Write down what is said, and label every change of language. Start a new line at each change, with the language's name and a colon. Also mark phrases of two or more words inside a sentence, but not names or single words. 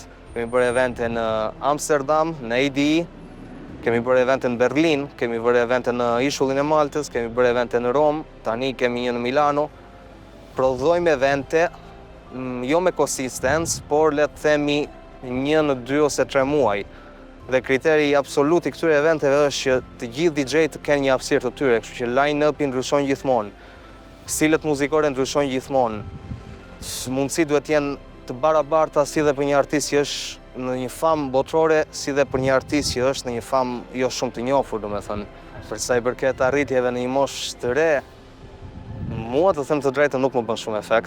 Albanian: Kemi bërë evente në Amsterdam, në ADE, kemi bërë evente në Berlin, kemi bërë evente në Ishullin e Maltës, kemi bërë evente në Rom, tani kemi një në Milano. Prodhojmë evente, jo me konsistencë, por le të themi 1 në 2 ose 3 muaj. Dhe kriteri absolut i këtyre eventeve është që të gjithë DJ-t të kenë një hapësirë të tyre, kështu që line-up-i ndryshon gjithmonë, stilet muzikore ndryshojnë gjithmonë. Mundësi duhet jenë të barabarta si dhe për një artist që është në një famë botërore, si dhe për një artist që është në një famë jo shumë të njohur, domethënë. Për sa i përket arritjeve në një moshë të re, mua të them të drejtën nuk më bën shumë efekt.